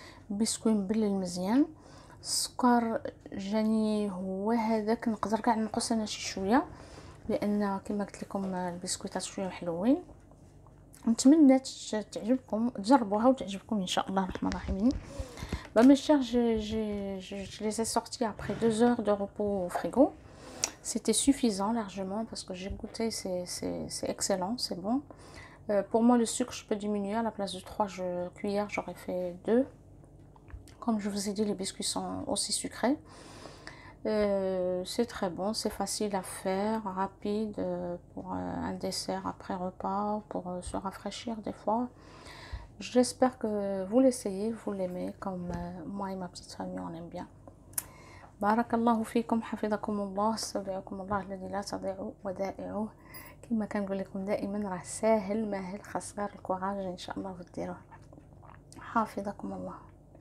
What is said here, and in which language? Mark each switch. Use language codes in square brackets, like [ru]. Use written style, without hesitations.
[ar] البسكوي مبلل مزيان، السكر جاني هو هذاك، نقدر كاع نقص انا شي شويه لان كما قلت لكم البسكويتات شويه حلوين. نتمنى تعجبكم، تجربوها وتعجبكم ان شاء الله الرحمن الرحيم. [fr] Mes chers, je les ai sortis après 2 heures de repos au frigo. C'était suffisant largement parce que j'ai goûté, c'est excellent, c'est bon. Pour moi, le sucre, je peux diminuer. À la place de 3 cuillères, j'aurais fait 2. Comme je vous ai dit, les biscuits sont aussi sucrés. C'est très bon, c'est facile à faire, rapide pour un dessert après repas, pour se rafraîchir des fois. J'espère que vous l'essayez, vous l'aimez comme moi et ma petite famille, on aime bien. [ar] بارك الله فيكم، حفظكم الله، استودعكم الله الذي لا تضيع ودائعه. كما كنقول لكم دائما راه ساهل ماهل، خاص غير الكوراج ان شاء الله وديروه. حافظكم الله.